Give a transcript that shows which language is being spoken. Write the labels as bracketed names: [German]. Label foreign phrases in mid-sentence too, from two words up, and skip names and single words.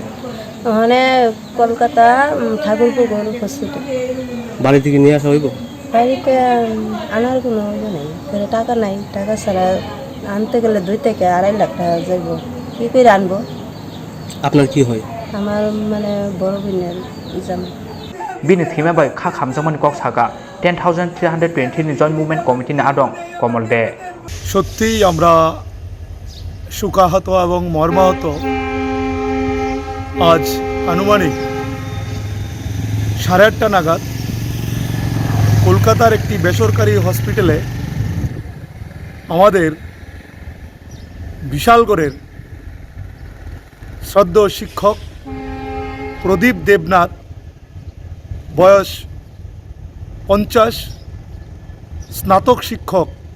[Bangla] ওখানে কলকাতা ঠাকুরপুর হসপিটাল বাড়ি থেকে নিয়ে আসা হইব বাড়িতে আনার কোনো নেই টাকা নাই টাকা ছাড়া আনতে গেলে 2 থেকে 2.5 লাখ টাকা যাইব কি করে আনবো আপনার কি হয় আমার মানে বড় বোনের জামাই [Kok Borok] bini thimabai kha khamjamani kok saka 10,320 ni [English] joint movement committee [Kok Borok] ni adong komol de [Bangla] সত্যি আমরা শোকাহত এবং মর্মাহত আজ আনুমানিক 8:30 নাগাদ কলকাতার একটি বেসরকারি হসপিটালে আমাদের বিশালগড়ের শ্রদ্ধেয় শিক্ষক প্রদীপ দেবনাথ বয়স 50 স্নাতক শিক্ষক